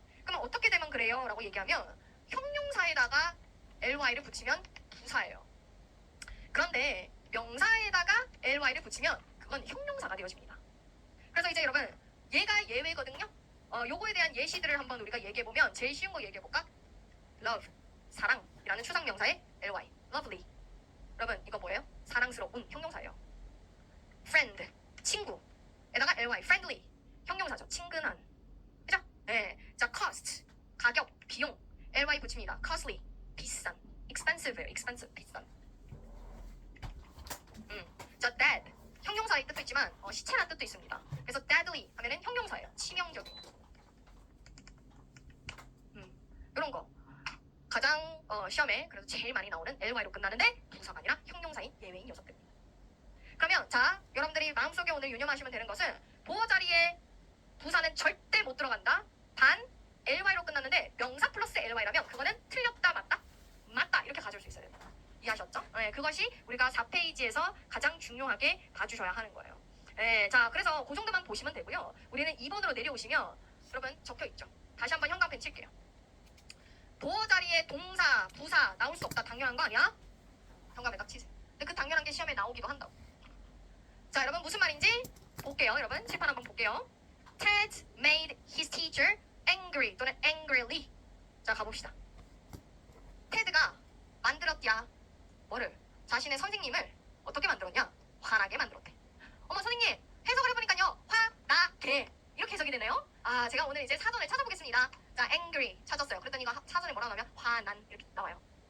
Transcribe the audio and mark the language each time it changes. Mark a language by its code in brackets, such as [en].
[ko] 그러면 어떻게 되면 그래요? 라고 얘기하면 형용사에다가 ly를 붙이면 부사예요. 그런데 명사에다가 ly를 붙이면 그건 형용사가 되어집니다. 그래서 이제 여러분 얘가 예외거든요. 요거에 대한 예시들을 한번 우리가 얘기해보면 제일 쉬운 거 얘기해볼까? love, 사랑이라는 추상명사의 ly, lovely. 여러분 이거 뭐예요? 사랑스러운 형용사예요. friend, 친구에다가 ly, friendly 형용사죠. 친근한. 그죠? 네. 자, cost, 가격, 비용 ly 붙입니다. costly, 비싼. expensive, expensive, 비싼. 자, dead 형용사의 뜻도 있지만 시체란 뜻도 있습니다. 그래서 deadly 하면은 형용사예요. 치명적인. 이런 거 가장 시험에 그래서 제일 많이 나오는 ly로 끝나는데 부사가 아니라 형용사인 예외인 녀석들입니다. 그러면 자, 여러분들이 마음속에 오늘 유념하시면 되는 것은 보어 자리에 부사는 절대 못 들어간다. 단 ly로 끝났는데 명사 플러스 ly라면 그거는 틀렸다 맞다? 맞다 이렇게 가져올 수 있어야 됩니다. 이해하셨죠? 네, 그것이 우리가 4페이지에서 가장 중요하게 봐주셔야 하는 거예요. 네, 자, 그래서 그 정도만 보시면 되고요. 우리는 2번으로 내려오시면 여러분 적혀있죠. 다시 한번 형광펜 칠게요. 보어 자리에 동사, 부사 나올 수 없다. 당연한 거 아니야? 형광펜 딱 치세요. 근데 그 당연한 게 시험에 나오기도 한다고. 자, 여러분 무슨 말인지 볼게요. 여러분 칠판 한번 볼게요. [en] Ted made his teacher angry [ko] 또는 [en] angrily. [ko] 자, 가봅시다. 테드가 만들었야. 뭐를? 자신의 선생님을 어떻게 만들었냐? 화나게 만들었대. 어머 선생님, 해석을 해보니까요. 화나게 이렇게 해석이 되네요. 아, 제가 오늘 이제 사전을 찾아보겠습니다. 자, angry 찾았어요. 그랬더니 이거 사전에 뭐라고 나오면 화난 이렇게 나와요.